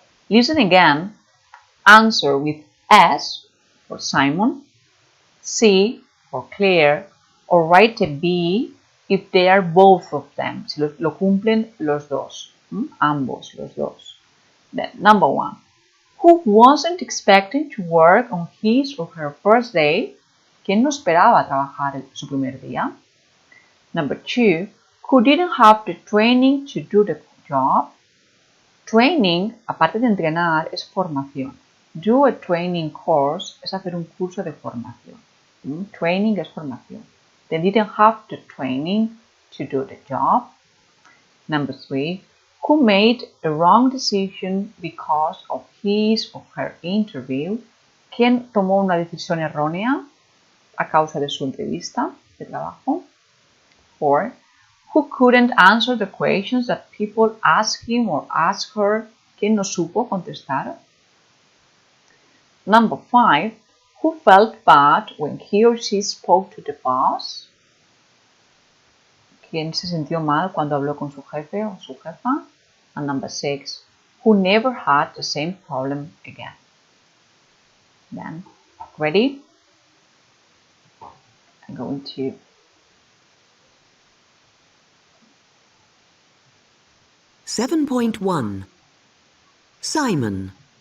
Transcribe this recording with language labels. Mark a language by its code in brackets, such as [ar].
[en] Listen again, answer with S for Simon, C for Claire, or write a B if they are both of them, [es] si lo cumplen los dos, [en] ambos, los dos. Then, number 1. Who wasn't expecting to work on his or her first day? [es] ¿Quién no esperaba trabajar su primer día? [en] Number 2. Who didn't have the training to do the job? [es] Training, aparte de entrenar, es formación. [en] Do a training course [es] es hacer un curso de formación. Training es formación. [en] They didn't have the training to do the job. Number 3. Who made a wrong decision because of his or her interview? [es] ¿Quién tomó una decisión errónea a causa de su entrevista de trabajo? [en] 4. Who couldn't answer the questions that people asked him or asked her? [es] ¿Quién no supo contestar? [en] Number 5. Who felt bad when he or she spoke to the boss? [es] ¿Quién se sintió mal cuando habló con su jefe o su jefa? [en] And number 6. Who never had the same problem again? Then, ready? I'm going to 7.1. Simon.